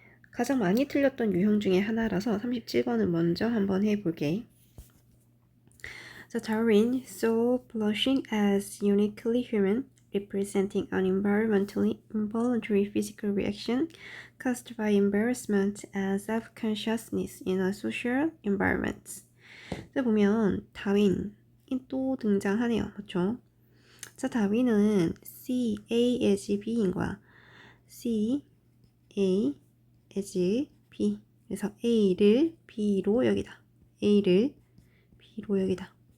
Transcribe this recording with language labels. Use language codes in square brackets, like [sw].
[ko] 가장 많이 틀렸던 유형 중에 하나라서 37번은 먼저 한번 해볼게. [en] So Darwin saw blushing as uniquely human, representing an environmentally involuntary physical reaction caused by embarrassment and self-consciousness in a social environment. [ko] 자, 보면 다윈이 또 등장하네요. 그렇죠? 자, 다윈은 C, A as B인 거야. C, A as B. 그래서 A를 B로 여기다. A를 B로 여기다.